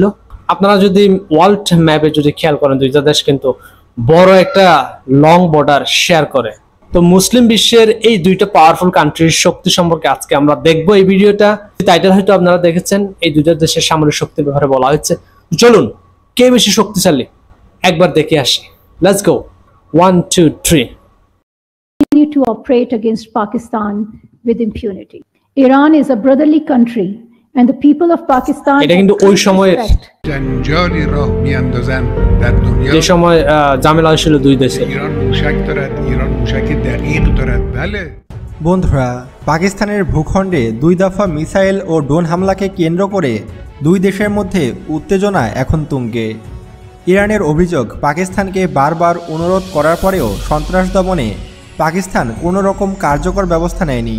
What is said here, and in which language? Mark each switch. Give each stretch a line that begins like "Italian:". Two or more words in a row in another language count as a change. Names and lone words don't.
Bangla: আপনারা যদি
English: world mapে
Bangla: যদি খেয়াল করেন, দুইটা দেশ কিন্তু বড় একটা
English: long border share
Bangla: করে। তো মুসলিম বিশ্বের এই দুইটা
English: powerful countryর
Bangla: শক্তি সম্পর্কে আজকে আমরা দেখবো এই ভিডিওটা। টাইটেল হয়তো আপনারা দেখেছেন, এই দুইটা দেশের সামরিক শক্তির ব্যাপারে বলা হয়েছে। চলুন কে বেশি শক্তিশালী একবার দেখে আসি।
English: let's go.
Bangla: 1 2 3
English: To operate against Pakistan with impunity. Iran is a brotherly country and the people of Pakistan
Bangla: এটা কিন্তু ওই সময়
Persian: جنجالی راه میاندازن در دنیا
Bangla: যে সময় ঝামেলা হয়েছিল দুই দেশে।
Persian: ایران موشک دارد، ایران موشک دقیق دارد. بله
Bangla: বন্ধুরা, পাকিস্তানের ভূখণ্ডে দুই দফা মিসাইল ও ড্রোন হামলাকে কেন্দ্র করে দুই দেশের মধ্যে উত্তেজনা এখন তুঙ্গে। ইরানের অভিযোগ, পাকিস্তানকে বারবার অনুরোধ করার পরেও সন্ত্রাস দমনে পাকিস্তান কোনো রকম কার্যকর ব্যবস্থা নেয়নি।